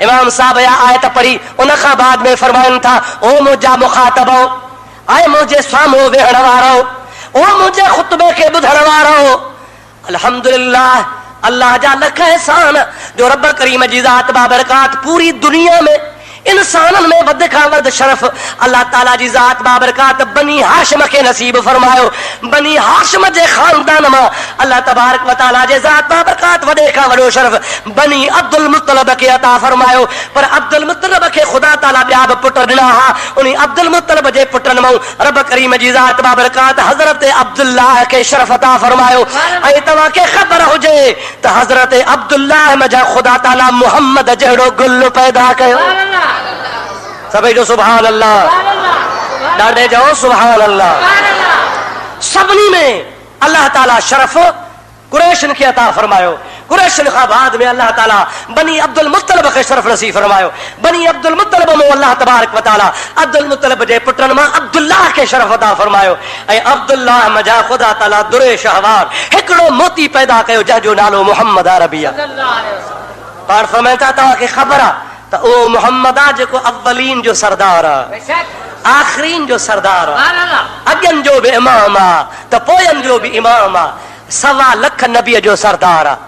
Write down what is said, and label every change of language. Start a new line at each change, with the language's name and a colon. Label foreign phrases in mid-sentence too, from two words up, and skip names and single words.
Sindhi: इमाम साहब या आयत पढ़ी उन खां बाद में फरमाइनि था, ओ मुंहिंजा मुखातबो, आए मुंहिंजे साम्हूं वेहण वारो, ओ मुंहिंजे खुतबे खे ॿुधण वारो, अल्हम्दुलिल्लाह अल्लाह जा लख एहसान जो रब करीम जी ज़ात बाबरकात पूरी दुनिया में इंसानन में वध खां वध शरफ अल्लाह ताला जी ज़ात बाबरकात बनी हाशिम के नसीब फरमायो। बनी हाशिम जे खानदान में अल्लाह
Arabic: تبارك وتعالى
Sindhi: जे ज़ात बाबरकात वडे खां वडो शरफ बनी अब्दुल मुत्तलिब के अता फरमायो। पर अब्दुल मुत्तलिब के खुदा ताला ॿिया बि पुट ॾिना हा। उन अब्दुल मुत्तलिब जे पुटनि मां रब करीम जी ज़ात बाबरकात हज़रत अब्दुल्लाह के शरफ अता फरमायो। ऐं तव्हांखे ख़बर हुजे त हज़रत अब्दुल्लाह में जा खुदा ताला मुहम्मद जहिड़ो गुल पैदा कयो। सभी जो
Arabic: سبحان الله,
Sindhi: ॾाढे जाओ
Arabic: سبحان الله.
Sindhi: सभिनी में अल्लाह ताला शरफ कुरैशन खे अता फरमायो। कुरैशन खां बाद में अल्लाह ताला बनी अब्दुल मुत्तलिब खे शरफ नसीब फरमायो। बनी अब्दुल मुत्तलिब में अल्लाह
Arabic: تبارك وتعالى
Sindhi: अब्दुल मुत्तलिब जे पुटनि मां अब्दुल्लाह खे शरफ अता फरमायो। ऐं अब्दुल्लाह मजा खुदा ताला दुरे शहवार हिकिड़ो मोती पैदा कयो जंहिंजो नालो मुहम्मद अरबी आहे। पाण फरमाइनि था तव्हांखे ख़बर आहे त ओ मुहम्मद आहे जेको अव्वलीन जो सरदार आहे, आखिरीन जो सरदार आहे, अॻियनि जो बि इमाम आहे त पोयनि जो बि इमाम आहे, 1.25 लख नबीअ जो सरदार आहे।